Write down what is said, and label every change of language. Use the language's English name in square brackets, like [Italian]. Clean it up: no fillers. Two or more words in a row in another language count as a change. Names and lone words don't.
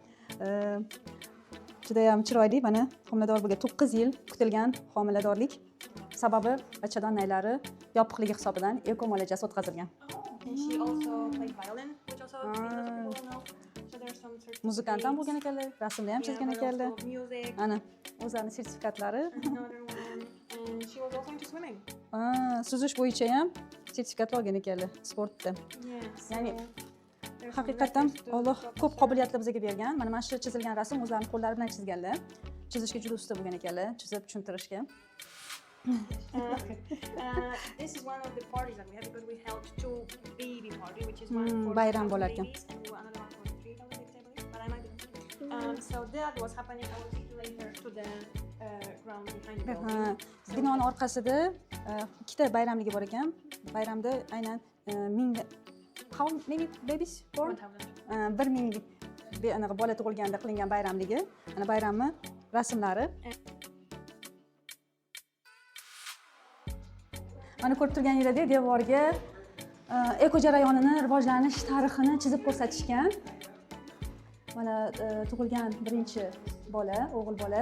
[Uzbek] Juda ham chiroyli, mana homilador bo'lgan 9 yil kutilgan homiladorlik sababi bachadonnaylari yopiqligi hisobidan eko muolajasi o'tkazilgan. [English] And she also played violin, which also people know. So there's some certificates. [Uzbek] Muzikant ham bo'lgan ekanlar, rasmni ham chizgan ekanlar. [English] Music. [Uzbek] Ana o'zlarining sertifikatlari. [English] Another one. And she was also into swimming. [Uzbek] Suzish bo'yicha ham sertifikat olgan ekanlar sportda. [English] Yes. [Uzbek] Ya'ni haqiqatan Alloh ko'p qobiliyatlar bizga bergan. Mana shu chizilgan rasm o'zlarining qo'llari bilan chizganlar. Chizishga juda usta bo'lgan ekanlar, chizib tushuntirishga. [English] This is one of the parties that we had because we held 2 baby party, which is one for [Uzbek] bayram 2,000 bo'lar ekan. [English] babies and another one for 3,000 babies, I believe. But I might be. So that was happening. I will take you later to the ground behind the building. [Uzbek] Binoning orqasida ikkita bayramligi bor ekan. Bayramda aynan [English] 1000 how many babies born? [Uzbek] 1000 anaqa bola tug'ilganda qilingan bayramligi. Ana bayramni rasmlari. Mana ko'rib turganingizdek devorga eko jarayonini, rivojlanish tarixini chizib ko'rsatishgan. Mana tug'ilgan birinchi bola, o'g'il bola.